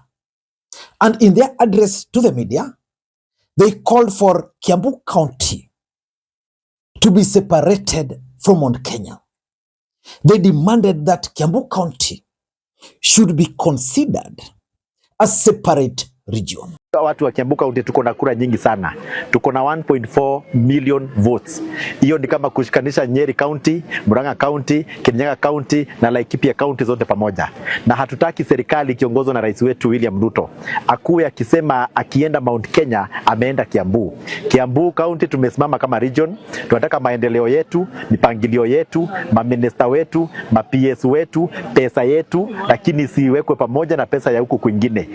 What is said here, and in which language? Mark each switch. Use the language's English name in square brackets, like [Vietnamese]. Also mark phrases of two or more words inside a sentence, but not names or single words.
[English] And in their address to the media, they called for Kiambu County to be separated from Mount Kenya. They demanded that Kiambu County should be considered a separate region. [Swahili] Watu wa Kiambu County tuko na kura nyingi sana. Tuko na 1.4 million votes. Hiyo ni kama kushikanisha Nyeri County, Murang'a County, Kirinyaga County na Laikipia County zote pamoja. Na hatutaki serikali kiongozwa na rais wetu William Ruto akuwe akisema akienda Mount Kenya ameenda Kiambu. Kiambu County tumesimama kama region. Tunataka maendeleo yetu, mipangilio yetu, maminista wetu, ma-PS wetu, pesa yetu, lakini siwekwe pamoja na pesa ya huku kwingine.